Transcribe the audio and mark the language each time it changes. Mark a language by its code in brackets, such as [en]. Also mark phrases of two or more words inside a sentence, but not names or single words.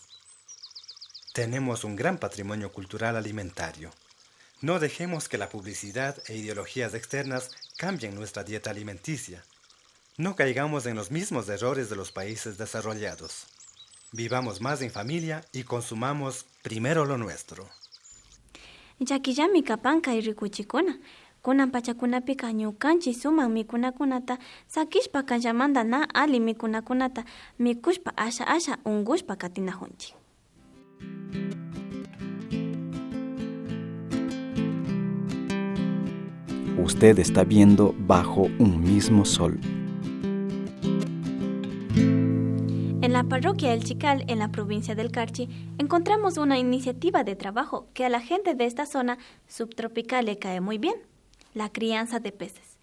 [es] Tenemos un gran patrimonio cultural alimentario. No dejemos que la publicidad e ideologías externas cambien nuestra dieta alimenticia. No caigamos en los mismos errores de los países desarrollados. Vivamos más en familia y consumamos primero lo nuestro. [qu] Llakillami kapanka y rikuchikuna. Kunan pachakunapi ñukanchik suman mikunakunata sakishpa kanllamanta na ali mikunakunata mikushpa asha ungushpa katinajunchik. [es] Usted está viendo Bajo un mismo sol. En la parroquia El Chical, en la provincia del Carchi, encontramos una iniciativa de trabajo que a la gente de esta zona subtropical le cae muy bien: la crianza de peces.